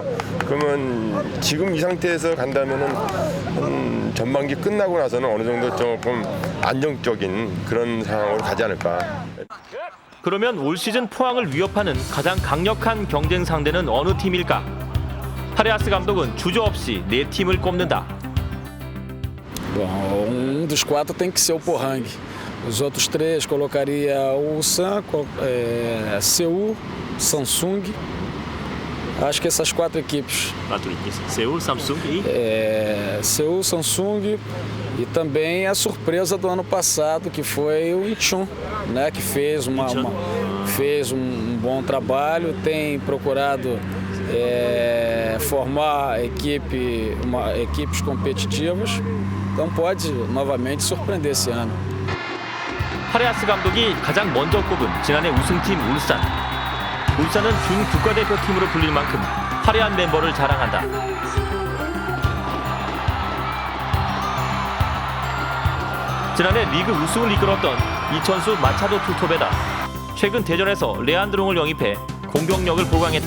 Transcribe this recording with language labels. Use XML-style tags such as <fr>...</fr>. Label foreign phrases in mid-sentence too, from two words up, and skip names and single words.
<ko>그러면 지금 이 상태에서 간다면은 전반기 끝나고 나서는 어느 정도 조금 안정적인 그런 상황으로 가지 않을까. 그러면 올 시즌 포항을 위협하는 가장 강력한 경쟁 상대는 어느 팀일까? 파레아스 감독은 주저없이 4팀을 꼽는다.</ko> <pt>Bom, dos 4 tem que ser o Pohang. Os outros 3 colocaria o Ulsan, Seul, Samsung. Acho que essas 4 equipes. 4 equipes. Seul, Samsung e? Seul, Samsung e também a surpresa do ano passado, que foi o Incheon, né, que fez um bom trabalho, tem procurado formar equipes competitivas, então pode novamente surpreender esse ano.</pt> <ko>파레아스 감독이 가장 먼저 꼽은 지난해 우승팀 울산. 울산은 준 국가대표팀으로 불릴 만큼 화려한 멤버를 자랑한다. 지난해 리그 우승을 이끌었던 이천수 마차도 투톱에다 최근 대전에서 레안드롱을 영입해 공격력을 보강했다.</ko>